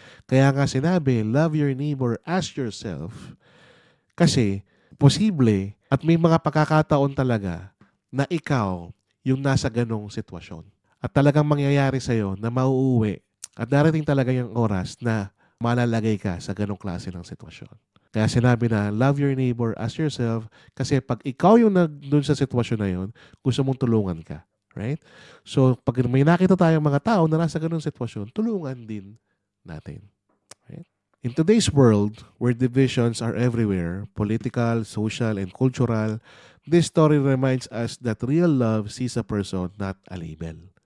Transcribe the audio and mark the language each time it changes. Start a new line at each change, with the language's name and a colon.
Filipino: Kaya nga sinabi,
English: love your neighbor as yourself.
Filipino: Kasi posible at may mga pagkakataon talaga na ikaw yung nasa ganong sitwasyon. At talagang mangyayari sa'yo na mauuwi at darating talaga yung oras na malalagay ka sa ganong klase ng sitwasyon. Kaya sinabi na,
English: love your neighbor as yourself
Filipino: kasi pag ikaw yung doon sa sitwasyon na yun, gusto mong tulungan ka.
English: Right?
Filipino: So, pag may nakita tayong mga tao na nasa ganong sitwasyon, tulungan din natin.
English: Right? In today's world, where divisions are everywhere, political, social, and cultural, this story reminds us that real love sees a person, not a label.